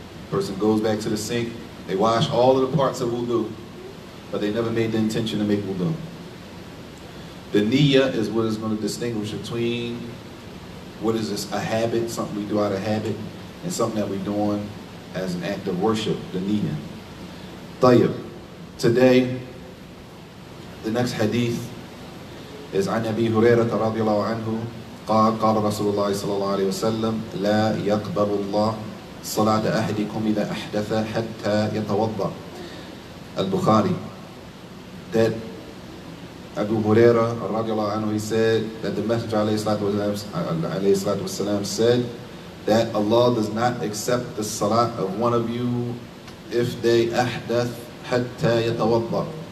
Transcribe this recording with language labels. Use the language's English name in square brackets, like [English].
[English] Person goes back to the sink, they wash all of the parts of wudu, but they never made the intention to make wudu. The niyyah is what is going to distinguish between what is this, a habit, something we do out of habit, and something that we're doing as an act of worship, the niyyah. [Arabic] Tayyib. [English] Today, the next hadith is [Arabic] عن أبي هريرة رضي الله عنه قال قال رسول الله صلى الله عليه وسلم لا يقبل الله صلاة أحدكم إذا أحدث حتى يتوضأ. [English] Al-Bukhari. That Abu Hurairah radiallahu anhu, he said that the Messenger alayhi salatu wasalam said that Allah does not accept the salat of one of you if they ahdath hatta yatawadda.